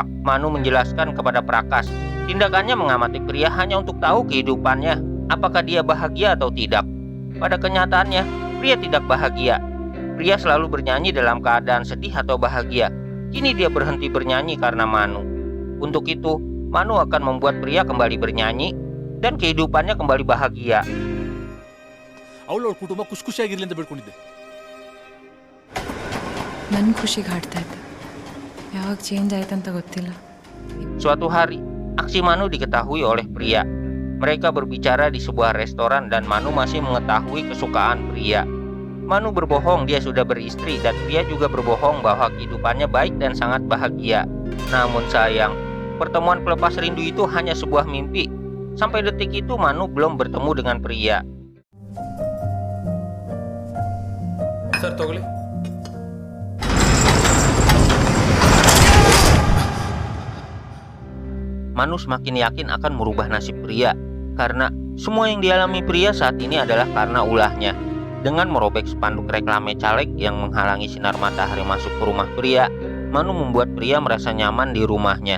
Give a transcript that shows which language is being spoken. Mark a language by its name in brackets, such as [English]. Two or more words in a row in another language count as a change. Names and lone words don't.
[Indonesian] Manu menjelaskan kepada Prakas, tindakannya mengamati pria hanya untuk tahu kehidupannya, apakah dia bahagia atau tidak. Pada kenyataannya, pria tidak bahagia. Pria selalu bernyanyi dalam keadaan sedih atau bahagia. Kini dia berhenti bernyanyi karena Manu. Untuk itu, Manu akan membuat pria kembali bernyanyi dan kehidupannya kembali bahagia. [Kannada] ಅವಳು ಅವ್ರ ಕುಟುಂಬ ಖುಷಿ ಖುಷಿಯಾಗಿರ್ಲಿ ಅಂತ ಬೇಡ್ಕೊಂಡಿದ್ದೆ. ನನ್ನ ಖುಷಿಗೆ ಹಾಡ್ತಾ ಇದ್ದೆ. ಯಾವಾಗ ಚೇಂಜ್ ಆಯ್ತಂತ ಗೊತ್ತಿಲ್ಲ. [Indonesian] Suatu hari, aksi Manu diketahui oleh pria. Mereka berbicara di sebuah restoran dan Manu masih mengetahui kesukaan pria. Manu berbohong dia sudah beristri dan pria juga berbohong bahwa kehidupannya baik dan sangat bahagia. Namun sayang, pertemuan pelepas rindu itu hanya sebuah mimpi. Sampai detik itu Manu belum bertemu dengan pria. [Kannada] ಸರ್ ತಗೊಳ್ಳಿ. [Indonesian] Manu semakin yakin akan merubah nasib pria karena semua yang dialami pria saat ini adalah karena ulahnya. Dengan merobek spanduk reklame caleg yang menghalangi sinar matahari masuk ke rumah pria, Manu membuat pria merasa nyaman di rumahnya.